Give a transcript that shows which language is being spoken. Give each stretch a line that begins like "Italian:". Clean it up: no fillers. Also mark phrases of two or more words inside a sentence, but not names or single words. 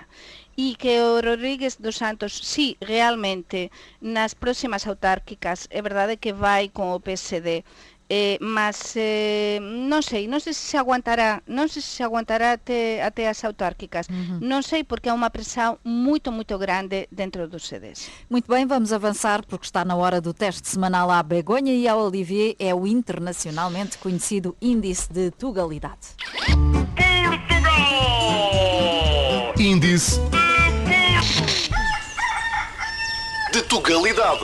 Galician: E que o Rodríguez dos Santos, sí, realmente, nas próximas autárquicas, é verdade que vai con o PSD, mas non sei se aguantará, até as autárquicas. Non sei, porque há unha pressão muito grande dentro dos CDs.
Portuguese: Muito bem, vamos avançar porque está na hora do teste semanal à Begonha e ao Olivier. É o internacionalmente conhecido Índice de Tugalidade. Índice de Tugalidade.